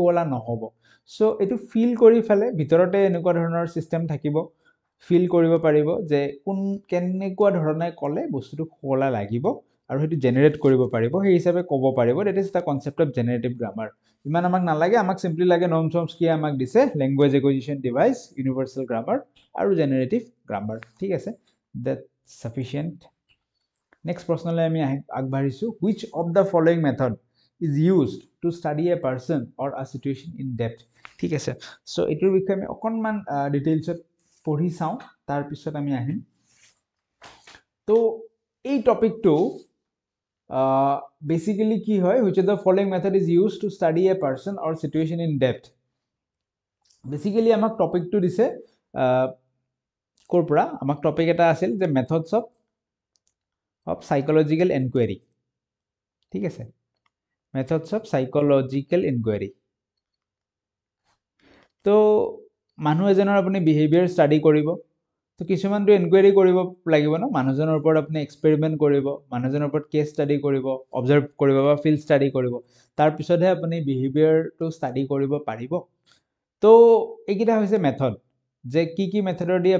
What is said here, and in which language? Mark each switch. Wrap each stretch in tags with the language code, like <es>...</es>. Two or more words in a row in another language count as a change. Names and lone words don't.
<as>শুৱলা নহব সো এটো ফিল কৰি ফেলে ভিতৰতে এনেকুৱা ধৰণৰ সিস্টেম থাকিব ফিল কৰিব পাৰিব যে কোন কেনেকুৱা ধৰণে ক'লে বস্তুটো শুৱলা লাগিব আৰু হেতু জেনাৰেট কৰিব পাৰিব সেই হিচাপে ক'ব পাৰিব</as> <en>that is the concept of generative grammar</en> <as>ইমান আমাক নালাগে আমাক সিম্পলি লাগে নোম চমস্কিয়ে আমাক দিছে</as> <en>language acquisition device universal grammar</en> <as>আৰু</as> <en>generative grammar</en> <as>ঠিক আছে</as> <en>that sufficient next</en> <as>প্ৰশ্নলৈ আমি আগবাঢ়িছো</as> <en>which of the following method is used to study a person or a situation in depth</en> <as>ঠিক আছে সো এটোৰ বিষয়ে আমি অকনমান ডিটেইলছত পঢ়ি চাও তাৰ পিছত আমি আহিম তো এই টপিকটো বেসিক্যালি কি হয়</as> <en>which of the following method is used to study a person or situation in depth</en> <as>বেসিক্যালি আমাক টপিকটো দিছে কৰপৰা আমাক টপিক এটা আছিল যে</as> <en>methods of psychological inquiry</en> <as>ঠিক আছে</as> <en>methods of psychological inquiry</en> <as>তো মানুহ এজনৰ আপুনি</as> <en>behaviour study</en> <as>কৰিব তো কিছুমানটো ইনকুৱাৰি কৰিব লাগিব না মানুহজনৰ ওপৰত আপুনি এক্সপেৰিমেন্ট কৰিব মানুহজনৰ ওপৰত</as> <en>case study</en> <as>কৰিব অবজাৰ্ভ কৰিব বা</as> <en>field study</en> <as>কৰিব তাৰ পিছতহে আপুনি বিহেভিয়াৰটো ষ্টাডি কৰিব পাৰিব তো এইকিটা হৈছে মেথড যে কি মেথডৰ দি</as>